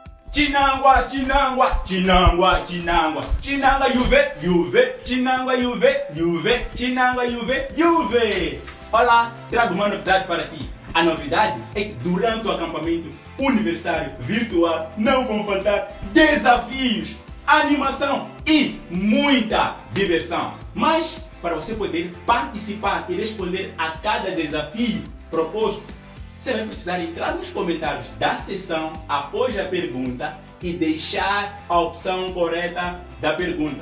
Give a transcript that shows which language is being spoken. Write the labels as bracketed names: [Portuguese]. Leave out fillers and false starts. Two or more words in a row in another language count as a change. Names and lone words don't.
[Portuguese] Chinangwa, Chinangwa, Chinangwa, Chinangwa, Chinanga Juve, Juve, Chinangwa Juve, Juve, Chinangwa Juve, Juve. Olá, trago uma novidade para ti. A novidade é que durante o acampamento universitário virtual não vão faltar desafios, animação e muita diversão. Mas para você poder participar e responder a cada desafio proposto, você vai precisar entrar nos comentários da sessão após a pergunta e deixar a opção correta da pergunta.